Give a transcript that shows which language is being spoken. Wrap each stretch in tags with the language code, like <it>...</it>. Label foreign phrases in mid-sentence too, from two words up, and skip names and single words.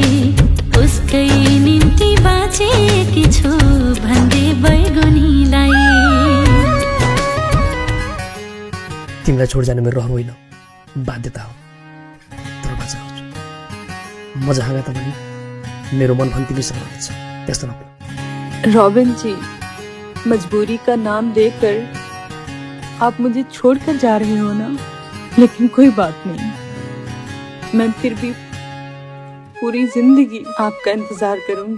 <ne>उसकै निम्ति बाँचेकी छु भन्दै बैगुनीलाई। तिमीलाई छोड जानु मेरो रहर होइन, बाध्यता हो। तर बाचा हुन्छ म जहाँ गए पनि मेरो मन पनि तिमीसँग रहन्छ, त्यस्तो नभए।</ne> <hi>रॉबिन जी, मजबूरी का नाम देकर आप मुझे छोड़कर जा रहे हो ना, लेकिन कोई बात नहीं, मैं फिर भी पूरी जिंदगी आपका इंतजार करूंगी।</hi>